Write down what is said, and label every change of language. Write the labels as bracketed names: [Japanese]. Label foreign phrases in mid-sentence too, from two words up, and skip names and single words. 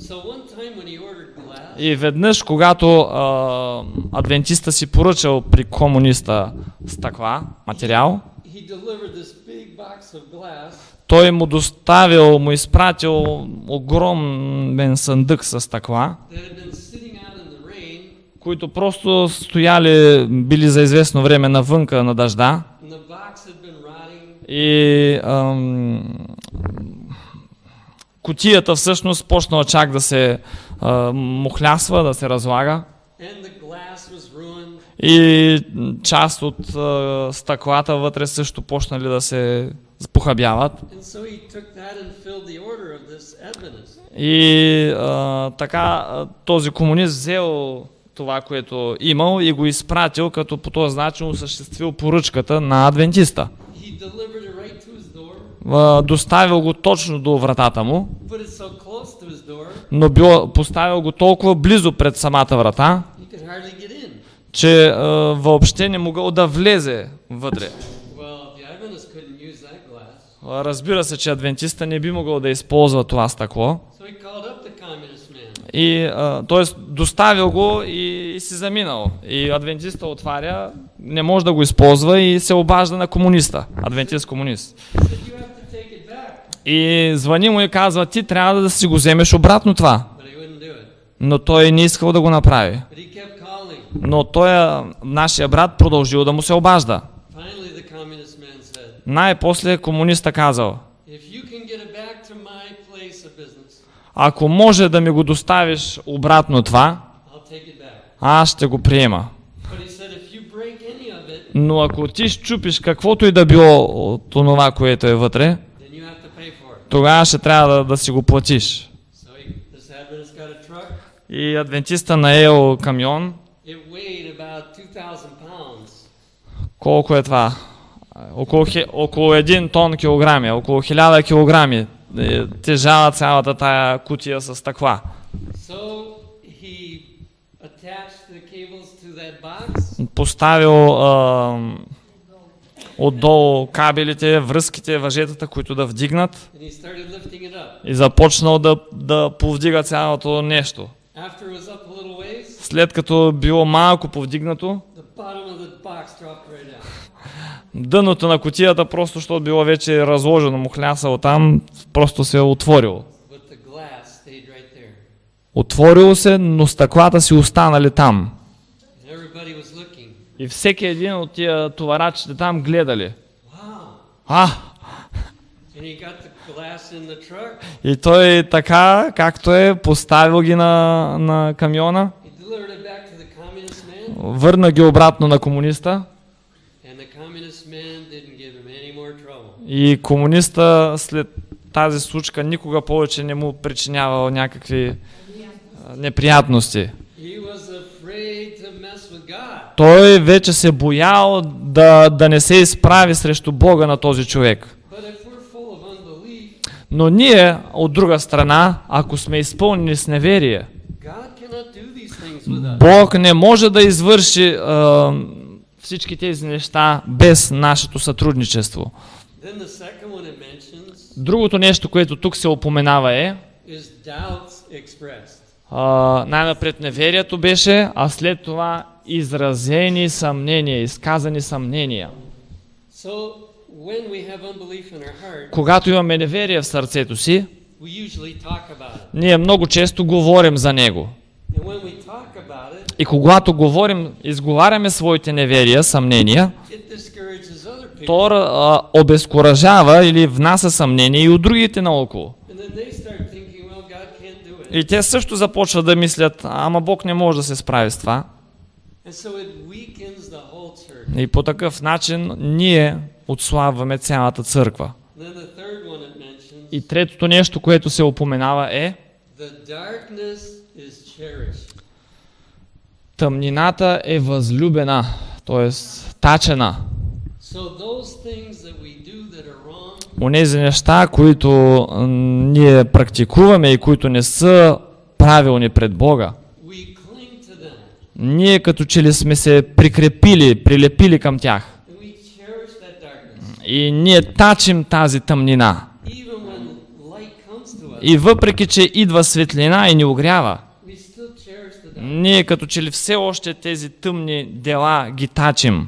[Bulgarian] И веднъж, когато адвентиста си поръчал при комуниста стъкла, материал, той му доставил, му изпратил огромен съндък с стъкла, които просто стояли, били за известно време навънка на дъжда. И кутията всъщност почнала чак да се мухлясва, да се разлага. [English] And the glass was ruined. [Bulgarian] И част от стъклата вътре също почнали да се похабяват. [English] And so he took that and filled the order of this Adventist. [Bulgarian] И така този комунист взел това, което имал и го изпратил, като по този начин осъществил поръчката на адвентиста. [English] He delivered it right to his door, [Bulgarian] Доставил го точно до вратата му, [English] put it so close to his door, [Bulgarian] но поставил го толкова близо пред самата врата, [English] he could hardly get in. [Bulgarian] че въобще не могъл да влезе вътре. [English] Well, the Adventist couldn't use that glass. [Bulgarian] Разбира се, че адвентиста не би могъл да използва това стъкло. [English] So he called up the communist man. [Bulgarian] И, т.е. доставил го и си заминал. И адвентиста отваря, не може да го използва и се обажда на комуниста. Адвентист комунист. [English] He said, you have to take it back. [Bulgarian] И звъни му и казва, ти трябва да си го вземеш обратно това. [English] But he wouldn't do it. [Bulgarian] Но той не искал да го направи. [English] But he kept calling. [Bulgarian] Но той, нашия брат, продължил да му се обажда. [English] Finally, the communist man said, [Bulgarian] Най-после комуниста казал, [English] if you can get it back to my place of business, [Bulgarian] ако може да ми го доставиш обратно това, [English] I'll take it back. [Bulgarian] аз ще го приема. [English] But he said, if you break any of it, [Bulgarian] Но ако ти щупиш каквото и да било от това, което е вътре, [English] then you have to pay for it. [Bulgarian] тогава ще трябва да си го платиш. [English] So this Adventist got a truck. [Bulgarian] И адвентиста наел камион. [English] It weighed about 2,000 pounds. [Bulgarian] Колко е това? Около 1 тон килограми, около 1000 килограми. Тежала цялата тая кутия с стъкла. [English] So he attached the cables to that box. [Bulgarian] Поставил отдолу кабелите, връзките, въжетата, които да вдигнат. [English] And he started lifting it up. [Bulgarian] И започнал да повдига цялото нещо. [English] After it was up a little ways, [Bulgarian] След като било малко повдигнато, [English] the bottom of the box dropped right down. [Bulgarian] дъното на кутията, просто защото било вече разложено, мухлясало там, просто се е отворило. [English] But the glass stayed right there. [Bulgarian] Отворило се, но стъклата си останали там. [English] And everybody was looking. [Bulgarian] И всеки един от тия товарачите там гледали. [English] Wow. And he got the glass in the truck. [Bulgarian] И той така, както е, поставил ги на камиона, [English] He delivered it back to the communist man. [Bulgarian] върна ги обратно на комуниста. [English] And the communist man didn't give him any more trouble. [Bulgarian] И комуниста след тази случка никога повече не му причинявал някакви неприятности. [English] He was afraid to mess with God. [Bulgarian] Той вече се боял да не се изправи срещу Бога на този човек. [English] But if we're full of unbelief, [Bulgarian] Но ние, от друга страна, ако сме изпълнени с неверие, [English] God cannot do these things with us. [Bulgarian] Бог не може да извърши всички тези неща без нашето сътрудничество. [English] Then the second one it mentions [Bulgarian] Другото нещо, което тук се упоменава е, [English] is doubts expressed. [Bulgarian] най-напред неверието беше, а след това изразени съмнения, изказани съмнения. [English] So when we have unbelief in our heart, [Bulgarian] Когато имаме неверие в сърцето си, [English] we usually talk about it. [Bulgarian] ние много често говорим за него. [English] And when we talk about it, [Bulgarian] И когато говорим, изговаряме своите неверия, съмнения, [English] it discourages other people. [Bulgarian] то обезкуражава или внася съмнение и от другите наоколо. [English] And then they start thinking, well, God can't do it. [Bulgarian] И те също започват да мислят, ама Бог не може да се справи с това. [English] And so it weakens the whole church. [Bulgarian] И по такъв начин ние отслабваме цялата църква. [English] Then the third one it mentions, [Bulgarian] И третото нещо, което се упоменава е, [English] the darkness is cherished. [Bulgarian] тъмнината е възлюбена, т.е. тачена. [English] So those things that we do that are wrong, [Bulgarian] Онези неща, които ние практикуваме и които не са правилни пред Бога, [English] we cling to them. [Bulgarian] ние като че ли сме се прилепили към тях. [English] And we cherish that darkness. [Bulgarian] И ние тачим тази тъмнина. [English] Even when light comes to us, [Bulgarian] И въпреки, че идва светлина и ни огрява, [English] we still cherish the darkness. [Bulgarian] ние като че ли все още тези тъмни дела ги тачим.